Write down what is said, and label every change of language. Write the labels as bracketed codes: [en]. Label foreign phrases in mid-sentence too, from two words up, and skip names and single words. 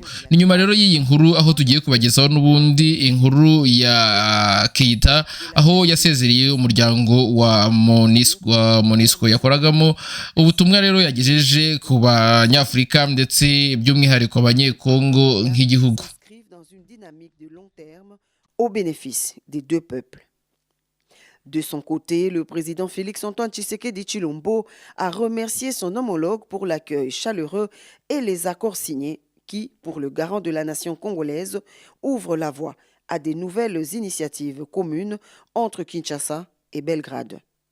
[rw] Ni nyuma rero y'iyi nkuru aho tugiye kubagezaho n'ubundi inkuru ya Keita aho yasezereye umuryango wa MONUSCO yakoragamo ubutumwa rero yagejeje ku banyafrika ndetse by'umwihariko abanyekongo nk'igihugu. [fr] Au bénéfice des deux peuples. De son côté, le président Félix Antoine Tshisekedi Chilombo a remercié son homologue pour l'accueil chaleureux et les accords signés qui, pour le garant de la nation congolaise, ouvrent la voie à des nouvelles initiatives communes entre Kinshasa et Belgrade.